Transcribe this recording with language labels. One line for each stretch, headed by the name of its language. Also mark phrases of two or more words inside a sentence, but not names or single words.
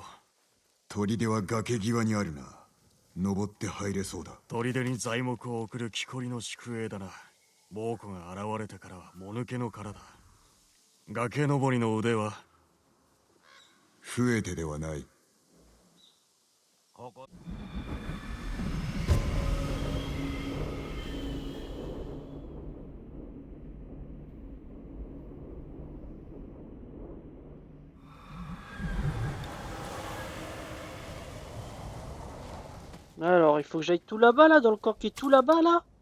Japanese: 砦は崖際にあるな。登って入れそうだ。砦に材木を送る木こりの宿営だな。猛虎が現れてからはもぬけの殻だ。崖登りの腕は増えてではない。
French: Alors, il faut que j'aille tout là-bas, là, dans le camp qui est tout là-bas, là.